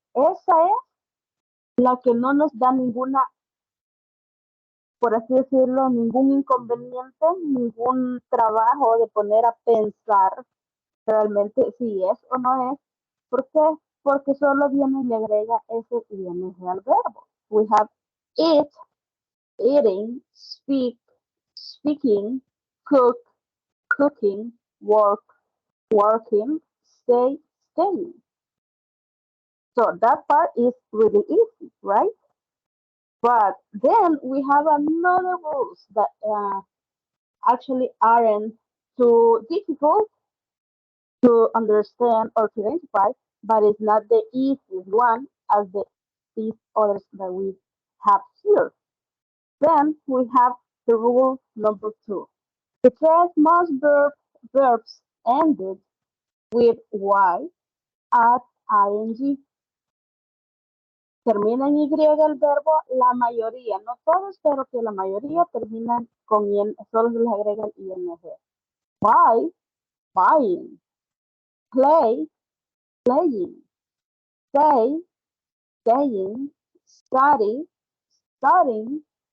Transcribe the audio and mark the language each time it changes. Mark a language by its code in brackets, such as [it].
[es] Esa es la que no nos da ninguna, por así decirlo, ningún inconveniente, ningún trabajo de poner a pensar realmente si es o no es. ¿Por qué? Porque solo viene y le agrega ese ing al verbo. [en] We have eat, eating, speak, speaking, cook, cooking, work, working, stay, staying. So that part is really easy, right? But then we have another rules that actually aren't too difficult to understand or to identify, but it's not the easiest one as these others that we have here. Then we have the rule number 2. It says most verbs ended with y at ing. [es] Termina en y el verbo, la mayoría, no todos, pero que la mayoría terminan con y, solo se les agrega el ing. [en] Buy, buying. Play, playing. Stay, staying. Study, studying.